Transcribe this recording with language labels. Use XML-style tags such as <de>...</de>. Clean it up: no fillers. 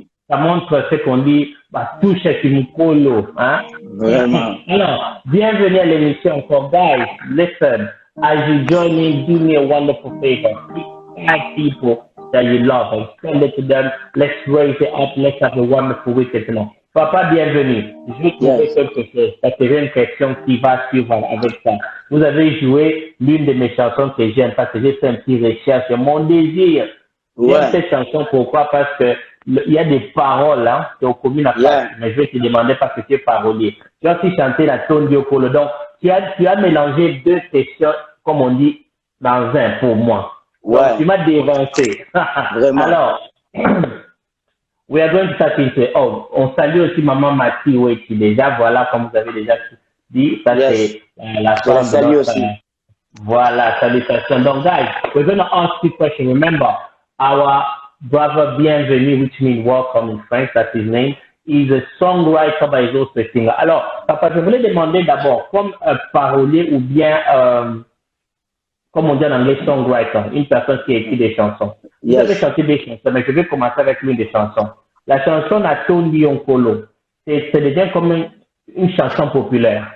<fr>Ça montre ce qu'on dit, touche Kimukolo, hein? Vraiment. Alors, bienvenue à l'émission.</fr> <en>So, guys, listen, as you join me, do me a wonderful favor. Tag people that you love and send it to them. Let's raise it up. Let's have a wonderful weekend tonight.</en> <fr>Papa, bienvenue. Je vais trouver quelque chose. Ça serait une question qui va suivre avec ça. Vous avez joué l'une de mes chansons que j'aime parce que j'ai fait un petit recherche. Mon désir. J'aime cette chanson. Pourquoi? Parce que il y a des paroles, hein, qui ont commis la part. Mais je vais te demander parce que tu es parolier. Tu as aussi chanté la Tone Diopolo. Donc, tu as mélangé deux questions, comme on dit, dans un pour moi. Donc, tu m'as dévancé. Vraiment. Alors,</fr> <en>we are going to start into,</en> <fr>on salue aussi Maman Mati qui déjà, voilà, comme vous avez déjà dit, ça c'est la femme de notre, aussi. Voilà, salutations.</fr> <en>Donc, guys, we're going to ask you a question. Remember, our brother Bienvenue, which means welcome in French, that's his name, is a songwriter, but he's also a singer.</en> <fr>Alors, papa, je voulais demander d'abord, comme parolier ou bien, comme on dit en anglais, songwriter, une personne qui écrit des chansons. Vous avez chanté des chansons, mais je vais commencer avec l'une des chansons. La chanson Natondi Onkolo, c'est déjà comme une chanson populaire.</fr>